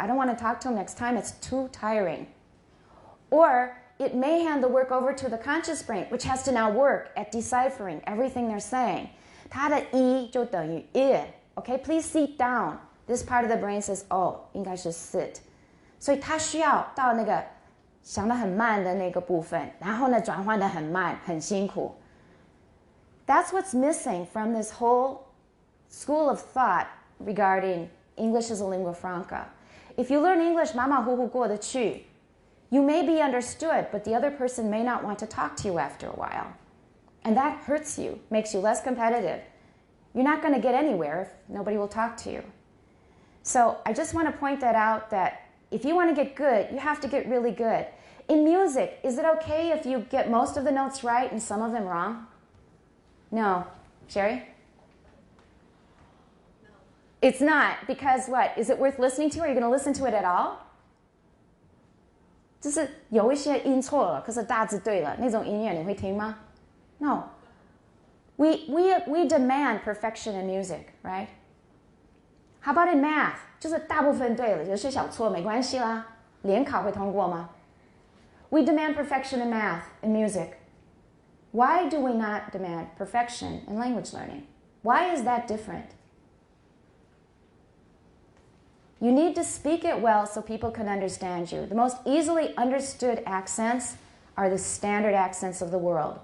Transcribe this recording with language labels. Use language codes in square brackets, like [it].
[en] I don't want to talk to him next time. It's too tiring. Or it may hand the work over to the conscious brain, which has to now work at deciphering everything they're saying. [zh] 它的一就等于 [en] it. Okay, please sit down. This part of the brain says, oh, [zh] 应该是 [en] sit. [zh] 所以它需要到那个想得很慢的那个部分，然后呢转换得很慢，很辛苦。 [en] That's what's missing from this whole school of thought regarding English as a lingua franca. If you learn English [zh] 马马虎虎过得去, [en] you may be understood, but the other person may not want to talk to you after a while. And that hurts you, makes you less competitive. You're not going to get anywhere if nobody will talk to you. So I just want to point that out, that if you want to get good, you have to get really good. In music, is it okay if you get most of the notes right and some of them wrong? No. Sherry? No. It's not, because what? Is it worth listening to? Are you going to listen to it at all? [zh] 就是有一些音错了，可是大致对了，那种音乐你会听吗? [en] No. We demand perfection in music, right? How about in math? [zh] 就是大部分对了，有些小错没关系啦，联考会通过吗? [en] We demand perfection in math and music. Why do we not demand perfection in language learning? Why is that different? You need to speak it well so people can understand you. The most easily understood accents are the standard accents of the world.